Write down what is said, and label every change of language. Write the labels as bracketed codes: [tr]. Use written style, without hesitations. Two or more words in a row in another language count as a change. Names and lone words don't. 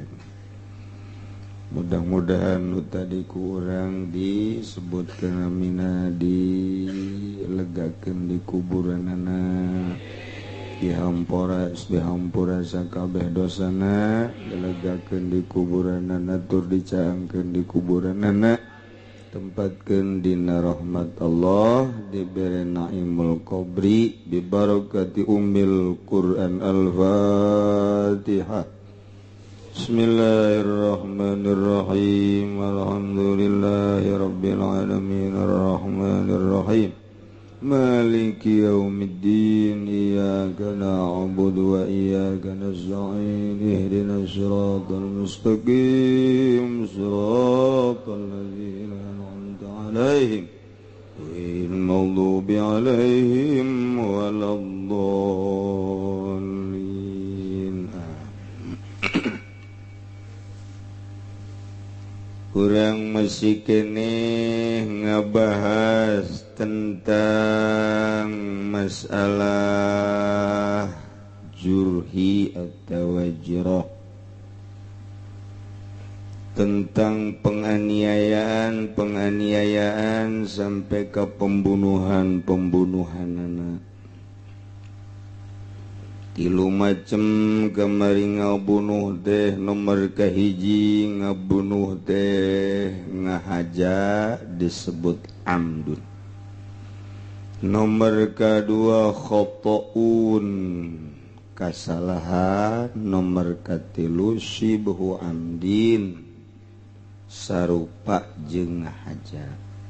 [su] Mudah-mudahan nu tadi kurang disebutkeun amina dilegakeun di kuburanana dihampura sakabeh dosana dilegakeun di kuburanana tur dicaangkeun di kuburanana tempatkeun dina rahmat Allah diberi [ar] نعيم القبر ببركة أم القرآن الفاتحة. بسم الله الرحمن الرحيم. الحمد لله رب العالمين الرحمن الرحيم مالك يوم الدين إياك نعبد وإياك نستعين اهدنا الصراط المستقيم صراط الذين أنعمت عليهم غير المغضوب عليهم ولا الضالين. [id] Kurang masih kene ngabahas tentang masalah jurhi atau wajrah, tentang penganiayaan sampai ke pembunuhan anak. [su] Tilu macem kamari ngabunuh teh nomor kahiji ngabunuh teh ngahaja disebut amdun. Nomor kedua khotoun kasalahan nomor katilu [ar] شبه عمد [su] sarupa jeung ngahaja.